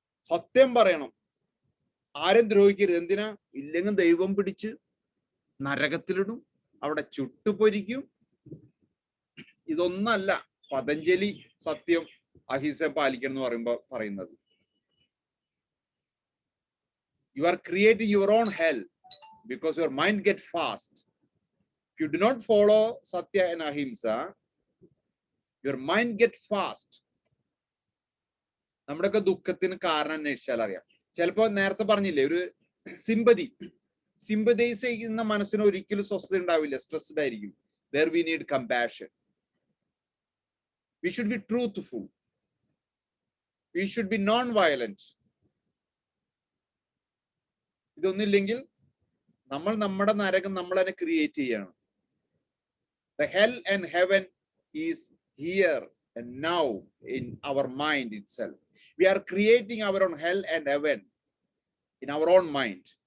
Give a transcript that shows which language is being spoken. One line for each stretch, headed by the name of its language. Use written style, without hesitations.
Malayalam: സത്യം പറയണം, ആരും ദ്രോഹിക്കരുത്. എന്തിനാ? ഇല്ലെങ്കിൽ ദൈവം പിടിച്ച് നരകത്തിലിടും, അവിടെ ചുട്ടുപൊരിക്കും. ഇതൊന്നല്ല പതഞ്ജലി സത്യം അഹിംസ പാലിക്കണം എന്ന് പറയുന്നത്.
English: You are creating your own hell because your mind gets fast. If you do not follow Satya and Ahimsa, your mind gets fast.
Malayalam: നമ്മുടെയൊക്കെ ദുഃഖത്തിന് കാരണം അന്വേഷിച്ചാൽ അറിയാം. ചിലപ്പോ നേരത്തെ പറഞ്ഞില്ലേ, ഒരു സിമ്പതൈസ് ചെയ്യുന്ന മനസ്സിന് ഒരിക്കലും സ്വസ്ഥത ഉണ്ടാവില്ല, സ്ട്രെസ്ഡ് ആയിരിക്കും.
English: There we need compassion. We should be truthful. We should be non-violent.
Malayalam: ഇതൊന്നില്ലെങ്കിൽ നമ്മൾ നമ്മുടെ നരകം നമ്മൾ തന്നെ ക്രിയേറ്റ് ചെയ്യണം.
English: The hell and heaven is here and now in our mind itself. We are creating our own hell and heaven in our own mind.